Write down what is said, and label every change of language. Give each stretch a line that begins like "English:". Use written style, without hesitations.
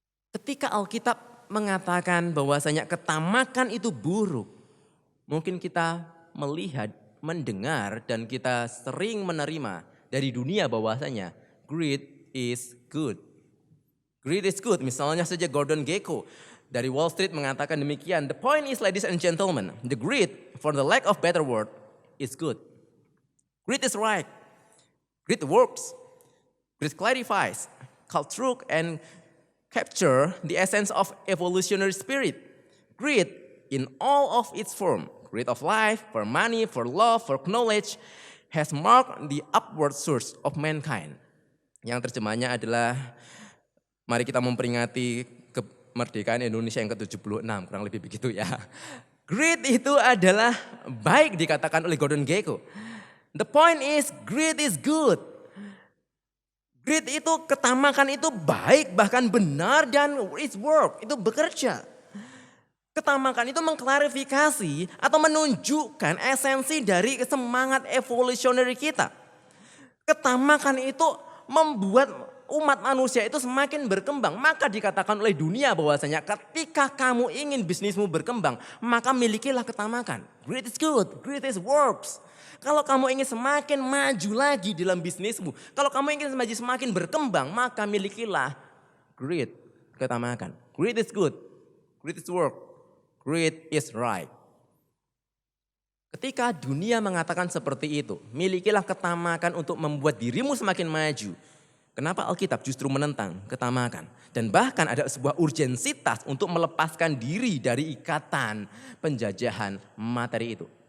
Indonesian: Ketika Alkitab mengatakan bahwasanya ketamakan itu buruk, mungkin kita melihat, mendengar dan kita sering menerima dari dunia bahwasanya
English: greed is good. Greed is good.
Indonesian: Misalnya saja Gordon Gekko dari Wall Street mengatakan demikian.
English: The point is ladies and gentlemen, the greed for the lack of better word is good. Greed is right. Greed works. Greed clarifies, cut through and capture the essence of evolutionary spirit. Greed in all of its form. Greed of life, for money, for love, for knowledge, has marked the upward source of mankind.
Indonesian: Yang terjemahnya adalah, mari kita memperingati kemerdekaan Indonesia yang ke-76, kurang lebih begitu ya. Greed itu adalah baik dikatakan oleh Gordon Gekko.
English: The point is, greed is good.
Indonesian: Greed itu, ketamakan itu baik, bahkan benar dan
English: it work,
Indonesian: itu bekerja. Ketamakan itu mengklarifikasi atau menunjukkan esensi dari semangat evolutionary kita. Ketamakan itu membuat umat manusia itu semakin berkembang. Maka dikatakan oleh dunia bahwasanya ketika kamu ingin bisnismu berkembang, maka milikilah ketamakan.
English: Greed is good, greed is works.
Indonesian: Kalau kamu ingin semakin maju lagi dalam bisnismu, kalau kamu ingin semakin berkembang, maka milikilah greed, ketamakan.
English: Greed is good, greed is work. Greed is right.
Indonesian: Ketika dunia mengatakan seperti itu, milikilah ketamakan untuk membuat dirimu semakin maju. Kenapa Alkitab justru menentang ketamakan? Dan bahkan ada sebuah urgensitas untuk melepaskan diri dari ikatan penjajahan materi itu.